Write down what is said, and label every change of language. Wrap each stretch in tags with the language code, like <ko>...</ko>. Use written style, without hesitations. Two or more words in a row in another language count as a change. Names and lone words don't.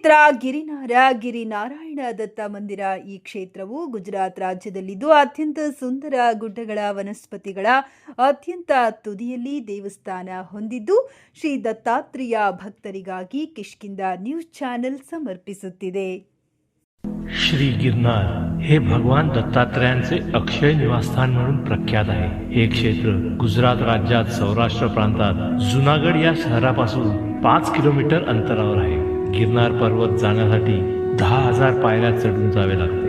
<kn>ಗಿರಿನಾರಾಯಣ ದತ್ತ ಮಂದಿರ. ಈ ಕ್ಷೇತ್ರವು ಗುಜರಾತ್ ರಾಜ್ಯದಲ್ಲಿದ್ದು ಅತ್ಯಂತ ಸುಂದರ ಗುಡ್ಡಗಳ ವನಸ್ಪತಿಗಳ ಅತ್ಯಂತ ತುದಿಯಲ್ಲಿ ದೇವಸ್ಥಾನ ಹೊಂದಿದ್ದು ಶ್ರೀ ದತ್ತಾತ್ರೇಯ ಭಕ್ತರಿಗಾಗಿ ಕಿಷ್ಕಿಂಧ</kn> <en>news channel</en> <kn>समर्पिಸುತ್ತಿದೆ.</kn> <mr>श्री गिरनार हे भगवान दत्तात्रयांचे अक्षय निवासस्थान म्हणून प्रख्यात आहे. हे क्षेत्र गुजरात राज्यात सौराष्ट्र प्रांतात जुनागड या शहरापासून 5 किलोमीटर अंतरावर आहे. गिरनार पर्वत जाण्यासाठी 10,000 पायऱ्या चढून जावे लागते.</mr>